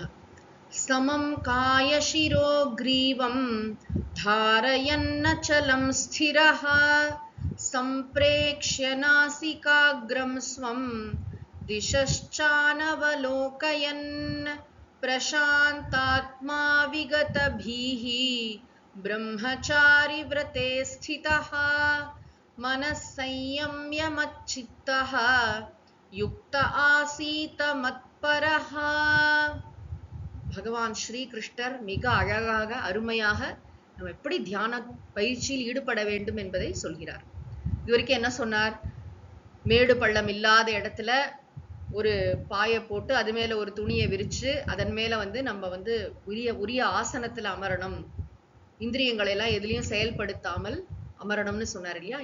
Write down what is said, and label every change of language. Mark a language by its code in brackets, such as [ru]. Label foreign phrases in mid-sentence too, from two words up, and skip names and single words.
[sa] समं कायशिरो ग्रीवं धारयन्नचलं स्थिरः सम्प्रेक्ष्य नासिकाग्रं स्वं दिशश्चानवलोकयन् प्रशान्तात्मा विगतभीः ब्रह्मचारिव्रते स्थितः मनः संयम्य मच्चित्तः युक्त आसीत मत्परः. [ta] பகவான் ஸ்ரீ கிருஷ்ணர் மிக அழகாக அருமையாக நம்ம எப்படி தியான பயிற்சியில் ஈடுபட வேண்டும் என்பதை சொல்கிறார். இதுவரைக்கும் என்ன சொன்னார்? மேடு பள்ளம் இல்லாத இடத்துல ஒரு பாயை போட்டு அது மேல ஒரு துணியை விரிச்சு அதன் மேல நம்ம உரிய ஆசனத்துல அமரணும், இந்திரியங்களை எல்லாம் எதுலயும் செயல்படுத்தாமல் அமரணும்னு சொன்னார் இல்லையா?